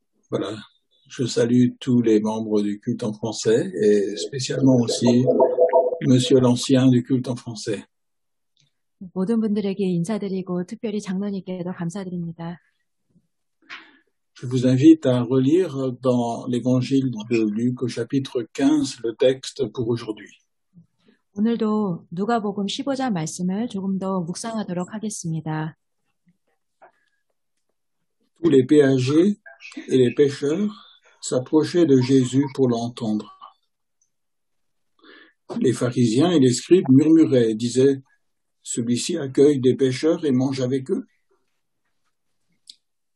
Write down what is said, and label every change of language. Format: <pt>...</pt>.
<fr>Voilà, je salue tous les membres du culte en français et spécialement aussi Monsieur l'ancien du culte en français.</fr> <ko>모든 분들에게 인사드리고 특별히 장로님께도 감사드립니다.</ko> <fr>Je vous invite à relire dans l'évangile de Luc au chapitre 15 le texte pour aujourd'hui.</fr> <ko>오늘도 누가복음 15장 말씀을 조금 더 묵상하도록 하겠습니다.</ko> <fr>Tous les péagers et les pêcheurs s'approchaient de Jésus pour l'entendre. Les pharisiens et les scribes murmuraient et disaient « Celui-ci accueille des pêcheurs et mange avec eux ».</fr>